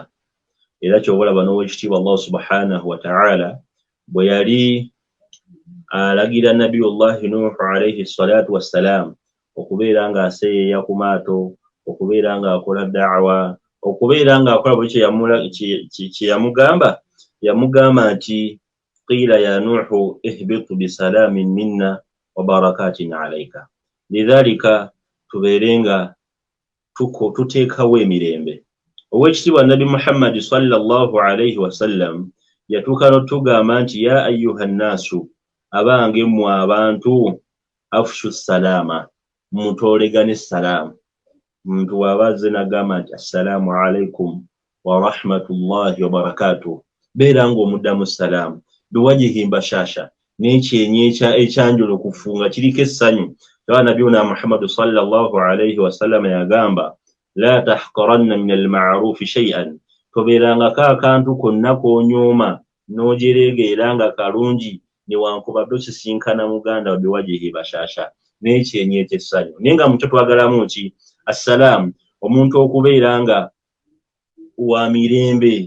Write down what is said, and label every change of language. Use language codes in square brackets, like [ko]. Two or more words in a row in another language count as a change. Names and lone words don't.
[lg] Era kyova olaba n'Oweekitiibwa Allah [ar] سبحانه وتعالى [lg] bwe yali alagira Nabiyullahi Nuhu [ar] عليه الصلاة والسلام [lg] okubeera ng'aseeyeeya ku maato, okubeera ng'akola da'wa, okubeera ng'akola buli kye yamugamba. Yamugamba nti [ar] قيل يا نوح اهبط بسلام منا وبركات عليك. [lg] Lidhalika tubeere nga tuteekawo emirembe. Oweekitiibwa Nabi Muhammad [ar] صلى الله عليه وسلم [lg] yatuuka n'otugamba nti [ar] يا أيها الناس, [lg] abange mmwe abantu, [ar] أفشوا السلام, [lg] mutoolegane salaamu. Omuntu bw'aba azze n'agamba nti [ar] السلام عليكم ورحمة الله وبركاته, [lg] beera ng'omuddamu salaamu [ar] بوجه بشاش [lg] n'ekyenyi ekyanjula okufunga kiriko essanyu. Era Nabiyuna Muhammad [ar] صلى الله عليه وسلم [lg] yagamba [ar] لا تحقرن من المعروف شيئا, [lg] tobeerangako akantu konna koonyooma n'ojereegeera nga kalungi newankubadde okisinkana muganda wa [ar] بوجه بشاشة [lg] n'ekyenyi ekyessanyu. Naye nga mukyo twagalamu ki? Assalaamu, omuntu okubeera nga wa mirembe.